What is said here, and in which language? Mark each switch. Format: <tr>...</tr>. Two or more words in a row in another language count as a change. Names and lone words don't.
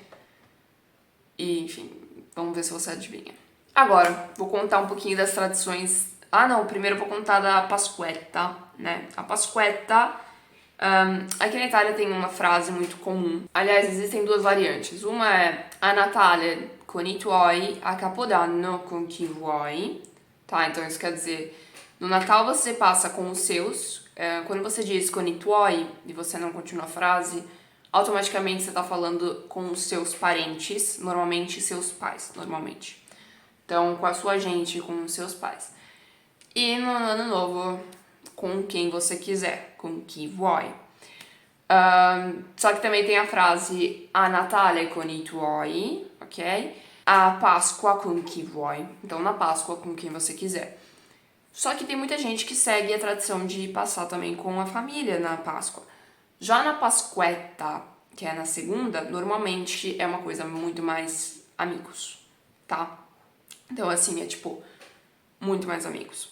<pt>E, enfim, vamos ver se você adivinha. Agora, vou contar um pouquinho das tradições. Ah, não, primeiro eu vou contar da Pasquetta, né? A Pasquetta, aqui na Itália tem uma frase muito comum. Aliás, existem duas variantes. Uma é</pt> <it>a Natale con i tuoi, a Capodanno con chi vuoi.</it> <pt>Tá, então isso quer dizer, no Natal você passa com os seus. Quando você diz</pt> <it>con i tuoi</it> <pt>e você não continua a frase, automaticamente você tá falando com os seus parentes, normalmente seus pais, normalmente. Então, com a sua gente, com os seus pais. E no ano novo, com quem você quiser, com</pt> <it>chi vuoi.</it> <pt>Só que também tem a frase</pt> <it>a Natale con i tuoi,</it> <pt>ok? A Páscoa com</pt> <it>chi vuoi.</it> <pt>Então, na Páscoa, com quem você quiser. Só que tem muita gente que segue a tradição de passar também com a família na Páscoa. Já na Pasquetta, que é na segunda, normalmente é uma coisa muito mais amigos, tá? Então, assim, é tipo, muito mais amigos.</pt>